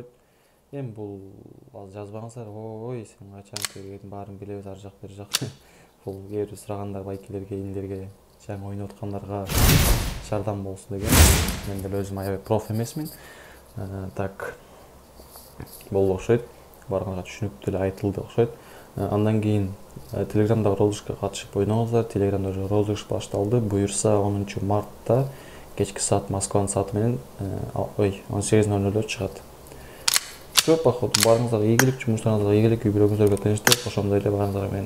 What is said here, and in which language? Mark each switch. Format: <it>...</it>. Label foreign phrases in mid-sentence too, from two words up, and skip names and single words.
<ky>Эми бул азыр жазбаңыздар, ой, сен качан келгенин баарын билебиз, ар жак бер жак. Бул кээ бир сурагандар байкелерге, индерге, жаңы ойноп аткандарга жардам болсун деген. Мен деле өзүм аябай проф эмесмин. Так. Болду окшойт. Баарыңарга түшүнүктүү эле айтылды окшойт.</ky> <kk>Андан кейін Телеграмдағы розыгрышқа қатысып ойнаңыздар. Телеграмда уже розыгрыш башталды. Бұйырса 10 мартта кешкі саат Москваның саатымен 18:00 шығады.</kk> <ru>Все, походу,</ru> <kk>барыңыздар игілік, жұмыстарыңызға игілік, үйбіріңіздерге тыныштық, қошамдайлы барыңыздар мен.</kk>